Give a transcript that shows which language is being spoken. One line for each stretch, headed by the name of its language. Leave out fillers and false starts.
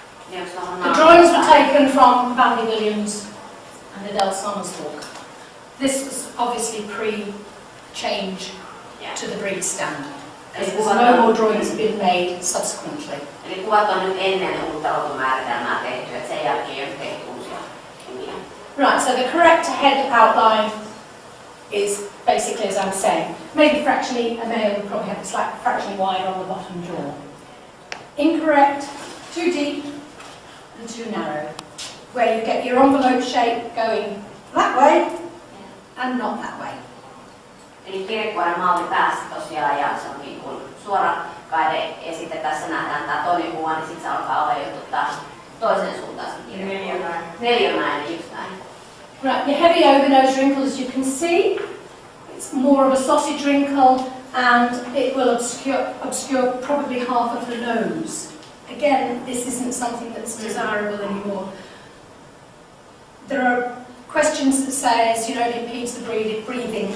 English: The drawings were taken from Vandy Williams and Adele Somers' book. This was obviously pre-change to the breed standard. Because no more drawings have been made subsequently.
Finnish: Eli kuvat on nyt ennen uutta rotumääritelmää tehty, että sen jälkeen on tehty uusia nimiä.
English: Right, so the correct head outline is basically as I'm saying. Maybe fractionally, a male would probably have it slightly fractionally wide on the bottom jaw. Incorrect, too deep and too narrow. Where you get your envelope shape going that way and not that way.
Finnish: Eli kirjekuoren malli päässä tosiaan, ja se on niin kuin suora kaide, ja sitten tässä nähdään tämä toinen kuva, niin sitten se alkaa olla jo taas toisen suuntaan se kirjekuori. Neliömäinen, just näin.
English: Right, your heavy over nose wrinkle, as you can see, it's more of a sausage wrinkle, and it will obscure probably half of the nose. Again, this isn't something that's desirable anymore. There are questions that says, you know, it impedes the breathing.